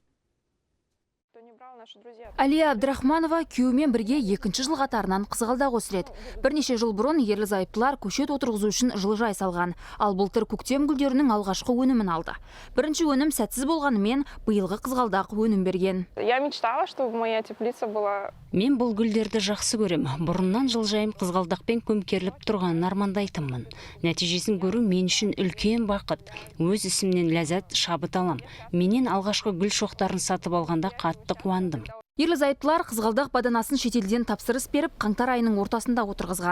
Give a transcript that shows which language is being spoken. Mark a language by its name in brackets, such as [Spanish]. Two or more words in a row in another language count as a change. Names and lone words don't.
[Kazakh] Алия Абдрахманова күйеуімен бірге 2-ші жыл қатарынан қызғалдақ өсіреді. Бірнеше жыл бұрын ерлі-зайыптылар көшет отырғызу үшін жылыжай салған. Ал былтыр көктем гүлдерінің алғашқы өнімін алды. Бірінші өнім сәтсіз болғанымен, биылғы қызғалдақ өнім берген. [Russian] Я мечтала, чтобы моя теплица была. [Kazakh] Мен бұл гүлдерді жақсы көрем. Бұрыннан жылыжайым қызғалдақпен көмкеріліп тұрғанын армандайтынмын. Нәтижесін көру мен үшін үлкен бақыт. Өз ісімнен ләззат, шабыт алам. Менен алғашқы гүл шоқтарын сатып алғанда қатты қуандым. Ерлі-зайыптылар қызғалдақ баданасын шетелден тапсырыс беріп, қаңтар айының ортасында отырғызған.